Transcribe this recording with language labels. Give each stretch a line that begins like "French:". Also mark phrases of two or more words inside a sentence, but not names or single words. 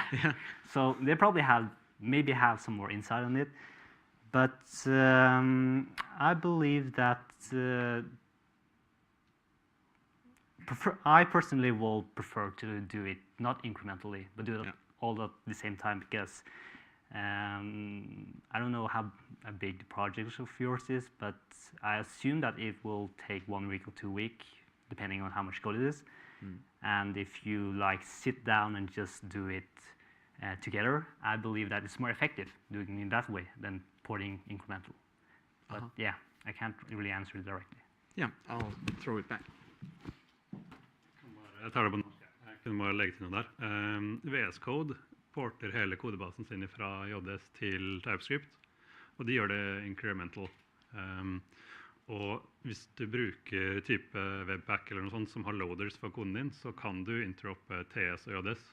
English: So they probably maybe have some more insight on it, but I believe that I personally will prefer to do it not incrementally, but do it all at the same time, because I don't know how big the project of yours is, but I assume that it will take 1 week or 2 weeks, depending on how much code it is. And if you like sit down and just do it together, I believe that it's more effective doing it that way than porting incremental. But yeah, I can't really answer it directly. Yeah, I'll throw it back.
Norwegian: Jeg tar det på norsk. Jeg kunne bare legge til noe der. VS Code porter hele kodebasen sin fra JS til TypeScript, og de gjør det incremental. Og hvis du bruker type webpack eller noe sånt som har loaders for koden din, så kan du interoppe TS og JS.